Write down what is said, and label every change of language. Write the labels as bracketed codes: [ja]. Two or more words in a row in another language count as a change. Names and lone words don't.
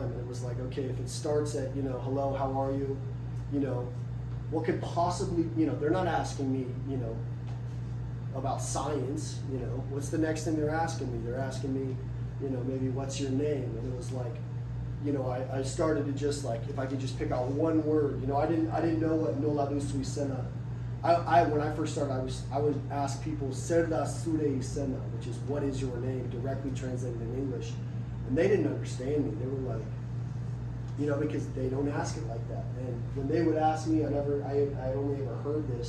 [en] And it was like, okay, if it starts at, hello, how are you? What could possibly, they're not asking me, about science, what's the next thing they're asking me? They're asking me, maybe what's your name? And it was like, I started to just like, if I could just pick out one word, I didn't know what no la dusui sena. When I first started, I would ask people, Serda Sure Sena, which is what is your name, directly translated in English. And they didn't understand me. They were like, because they don't ask it like that. And when they would ask me, I only ever heard this.